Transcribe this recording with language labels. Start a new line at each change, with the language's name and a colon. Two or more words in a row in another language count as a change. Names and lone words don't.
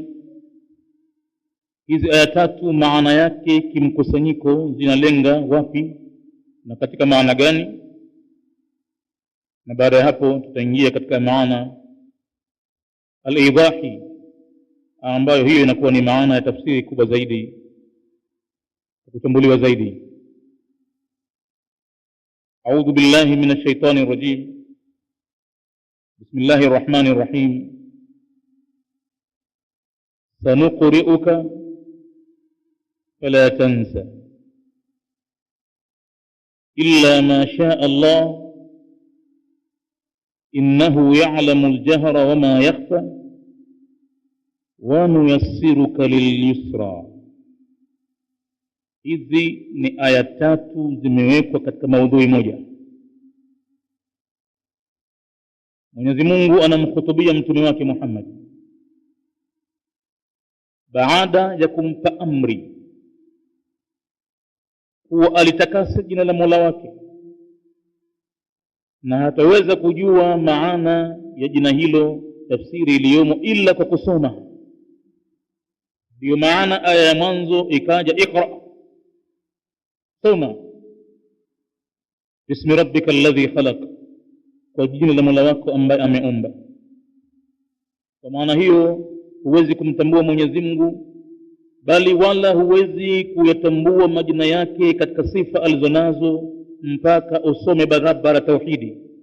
Swahili: Hizi aya 3 maana yake kimkusanyiko zinalenga wapi na katika maana gani? Na baada ya hapo tutaingia katika maana al-idahi, ambayo hiyo inakuwa ni maana ya tafsiri kubwa zaidi, kutambuliwa zaidi.
Arabic: أعوذ بالله من الشيطان الرجيم. بسم الله الرحمن الرحيم. سنقرئك فلا تنسى إلا ما شاء الله إنه يعلم الجهر وما يخفى ونيسرك لليسرى.
Swahili: Hizi ni aya 3 zimewekwa katika maudhui moja. Mwenyezi Mungu anamkhutubia mtume wake Muhammad baada ya kumpa amri kuwa alitakase jina la Mola wake, na hataweza kujua maana ya jina hilo, tafsiri iliyomo, ila kwa kusoma. Ndio maana aya ya mwanzo ikaja iqra, soma,
Arabic: بسم ربك الذي خلق,
Swahili: kwa jina la Mola wako ambaye ameumba. Kwa maana hiyo huwezi kumtambua Mwenyezi Mungu, bali wala huwezi kuyatambua majina yake katika sifa alizonazo mpaka usome barabara tauhidi.